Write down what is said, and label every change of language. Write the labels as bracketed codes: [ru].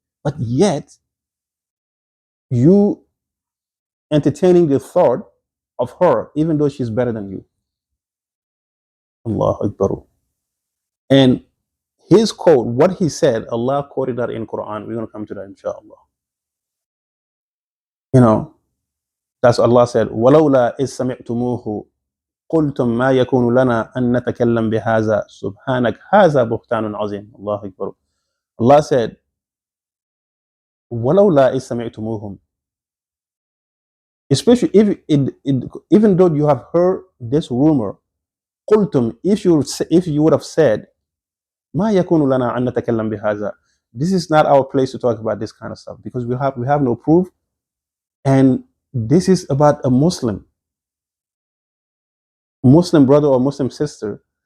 [en] But yet you entertaining the thought of her, even though she's better than you." Allah Akbar. And his quote, what he said, Allah quoted that in Quran. We're going to come to that, inshallah. You know, that's Allah said, [ar] "Walawla is sami'tumuhu قلتم ما يكون لنا أن نتكلم بهذا سبحانك هذا بهتان عظيم." الله أكبر. [en] Allah said, [ar] "ولولا إذ سمعتموهم." [en] Especially even though you have heard this rumor, [ar] قلتم, [en] if you would have said, [ar] ما يكون لنا أن نتكلم بهذا. [en] This is not our place to talk about this kind of stuff because we have no proof, and this is about a Muslim brother or Muslim sister.